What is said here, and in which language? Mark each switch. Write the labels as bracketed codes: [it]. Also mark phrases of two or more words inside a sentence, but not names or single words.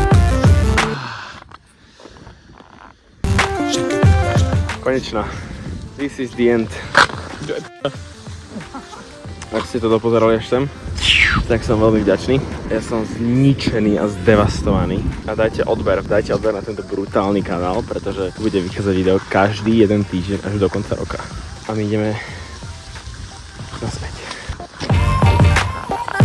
[sk] Konečná. [en] This is the end. [sk] Ak ste to dopozerali až sem, tak som veľmi vďačný. Ja som zničený a zdevastovaný. A dajte odber na tento brutálny kanál, pretože bude vychádzať video každý jeden týždeň až do konca roka. A my ideme naspäť.